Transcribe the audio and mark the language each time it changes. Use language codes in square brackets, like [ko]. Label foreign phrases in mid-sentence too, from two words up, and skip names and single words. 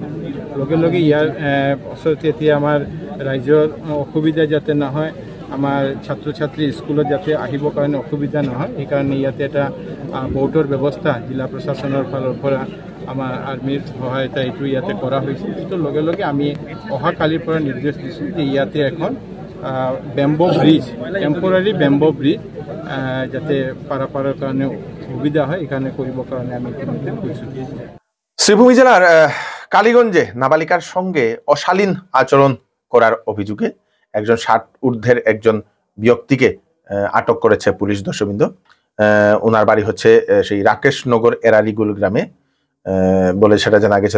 [as] লগে লগে ইয়াৰ ওচৰতে এতিয়া আমাৰ ৰাইজৰ অসুবিধা যাতে নহয়, আমাৰ ছাত্ৰ ছাত্ৰী স্কুলত যাতে আহিবৰ কাৰণে অসুবিধা নহয়, সেইকাৰণে ইয়াতে এটা বোটৰ ব্যৱস্থা জিলা প্ৰশাসনৰ ফালৰ পৰা আমাৰ আৰ্মিৰ সহায়তা এইটো ইয়াতে কৰা হৈছে। এইটো লগে লগে আমি অহাকালিৰ পৰা নিৰ্দেশ দিছোঁ যে ইয়াতে এখন [en] bamboo bridge, temporary bamboo bridge [as] যাতে পাৰাপাৰৰ কাৰণে সুবিধা হয়, এইকাৰণে কৰিবৰ কাৰণে আমি ইতিমধ্যে কৈছোঁ। [bn] শ্রীভূমি জেলার কালীগঞ্জে নাবালিকার সঙ্গে অশালীন আচরণ করার অভিযোগে একজন 60 ঊর্ধ্বের একজন ব্যক্তিকে আটক করেছে পুলিশ। দর্শকবৃন্দ, ওনার বাড়ি হচ্ছে সেই রাকেশনগর এরারিগুল গ্রামে বলে সেটা জানা গেছে।